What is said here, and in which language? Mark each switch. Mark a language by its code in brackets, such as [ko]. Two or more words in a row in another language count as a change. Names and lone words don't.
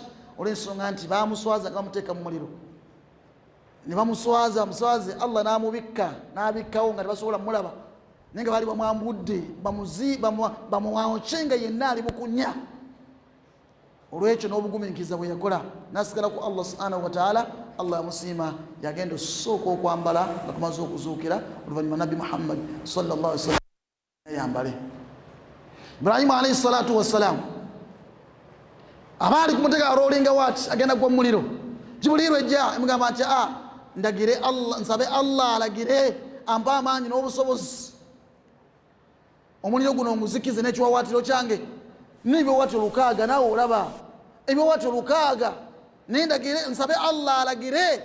[lg] Olw'ensonga nti baamuswaza nga bamuteeka mu muliro. Ne bamuswaza Allah n'amubikka, n'abikkawo nga tebasobola mulaba, naye nga baali bamwambudde bamuwokye nga yenna ali bukunya. Olwekyo n'obugumiikiriza bwe yakola n'asigala ku [ar] الله سبحانه وتعالى, [lg] Allah yamusiima, yagenda osooka okwambala nga kumaze okuzuukira. Oluvannyuma Nabbi Muhammad [ar] صلى الله عليه وسلم [lg] yambale. Ibrahimu [ar] عليه الصلاة والسلام [lg] abaali kumutega aloolinga waati agenda gwa muliro, Jibuliiru ejja emugamba nti ndagire Allah, nsabe Allah alagire ampa amaanyi n'obusobozi omuliro guno omuzikize n'ekiwawaatiro kyange. N'ebiwawaatiro 6 naawe olaba ebiwawaatiro 6, naye ndagire nsabe Allah alagire.